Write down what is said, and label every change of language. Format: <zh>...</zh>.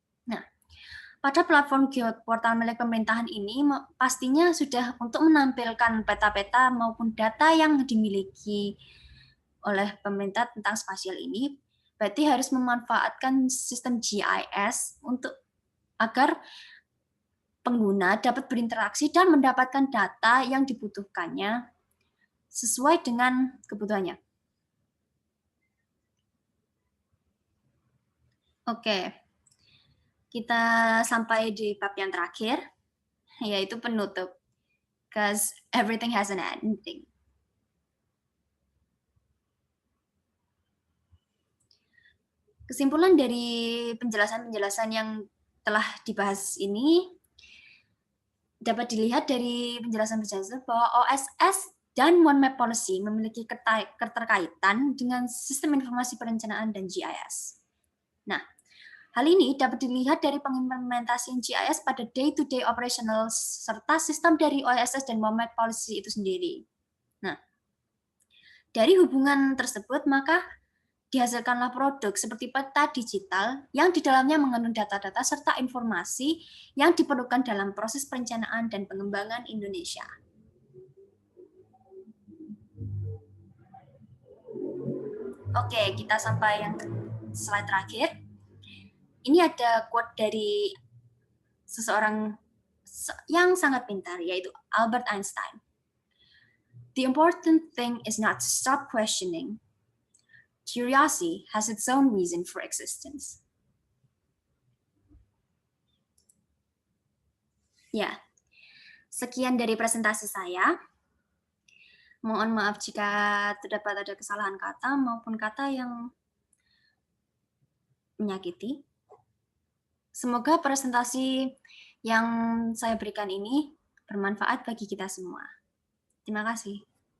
<id>Nah, pada platform geoportal milik pemerintahan ini pastinya sudah untuk menampilkan peta-peta maupun data yang dimiliki oleh pemerintah tentang spasial ini, berarti harus memanfaatkan sistem GIS agar pengguna dapat berinteraksi dan mendapatkan data yang dibutuhkannya sesuai dengan kebutuhannya. Oke, kita sampai di bab yang terakhir, yaitu penutup.</id> <en>Because everything has an ending.</en> <id>Kesimpulan dari penjelasan-penjelasan yang telah dibahas ini dapat dilihat dari penjelasan-penjelasan bahwa OSS dan One Map Policy memiliki keterkaitan dengan Sistem Informasi Perencanaan dan GIS. Nah, hal ini dapat dilihat dari pengimplementasian GIS pada</id> <en>day-to-day operational</en> <id>serta sistem dari OSS dan One Map Policy itu sendiri. Nah, dari hubungan tersebut maka dihasilkanlah produk seperti peta digital yang di dalamnya mengandung data-data serta informasi yang diperlukan dalam proses perencanaan dan pengembangan Indonesia. Oke, kita sampai yang slide terakhir. Ini ada quote dari seseorang yang sangat pintar, yaitu Albert Einstein.</id> <en>The important thing is not to stop questioning. Curiosity has its own reason for existence.</en> <id>Ya, sekian dari presentasi saya. Mohon maaf jika terdapat ada kesalahan kata maupun kata yang menyakiti. Semoga presentasi yang saya berikan ini bermanfaat bagi kita semua. Terima kasih.</id>